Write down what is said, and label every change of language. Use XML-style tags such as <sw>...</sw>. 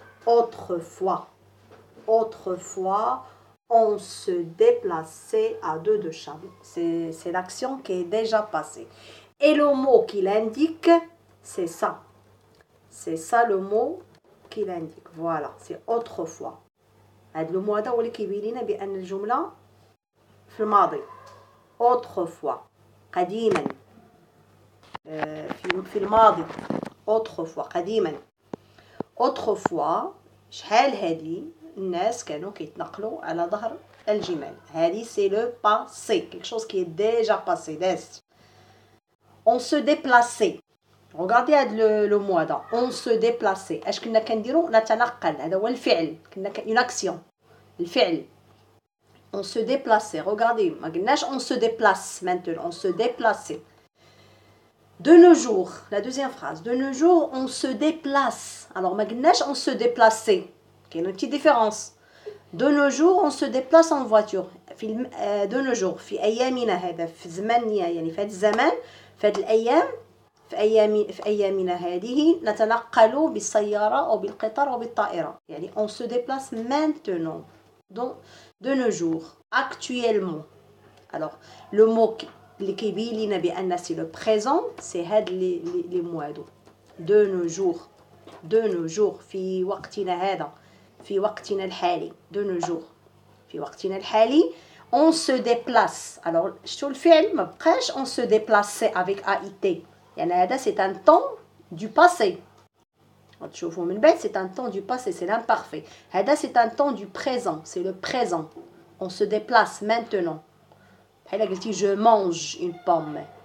<fr>Autrefois, on se déplaçait à dos de chameau. C'est l'action qui est déjà passée. Et le mot qui l'indique, c'est ça. C'est ça le mot qui l'indique. Voilà, c'est autrefois.</fr> <ar>هذا المو هذا هو اللي كيبين لنا بأن الجملة في الماضي. Autrefois, قديما. في الماضي autrefois قديما. autrefois شحال هذه الناس كانوا كيتنقلوا على ظهر الجمال. هذه</ar> <fr>c'est le passé, quelque chose qui est déjà passé.</fr> <ar>داز.</ar> <fr>on se déplaçait. regardez هذا le mot هذا on se déplaçait.</fr> <ar>اش كنا كنديروا؟ نتنقل. هذا هو الفعل. كنا</ar> <fr>une action.</fr> <ar>الفعل.</ar> <fr>on se déplaçait. regardez</fr> <ar>ما قلناش</ar> <fr>on se déplace maintenant, on se déplaçait. De nos jours, la deuxième phrase. De nos jours, on se déplace. Alors,</fr> <ar>ما قلناش</ar> <fr>on se déplaçait. Il y a une petite différence. De nos jours, on se déplace en voiture. De nos jours,</fr> <ar>في أيامنا هذا في زماننا يعني في هذا الزمان في هذه الأيام في أيامنا هذه نتنقل بالسيارة أو بالقطار أو بالطائرة. يعني</ar> <fr>on se déplace maintenant. Donc, de nos jours, actuellement. Alors, le mot</fr> <ar>اللي كيبين لينا بأن سي لو بريزون سي هاد لي مو هادو. دو نو جور. دو نو جور في وقتنا هذا في وقتنا الحالي. دو نو جور في وقتنا الحالي</ar> <fr>on se déplace. alors</fr> <ar>شتو الفعل ما بقاش</ar> <fr>on se déplace avec AIT</fr> <ar>يعني هذا</ar> <fr>c'est un temps du passé.</fr> <ar>تشوفوا من بعد</ar> <fr>c'est un temps du passé, c'est l'imparfait. هذا c'est un temps du présent, c'est le présent. on se déplace maintenant. Je mange une pomme.</fr>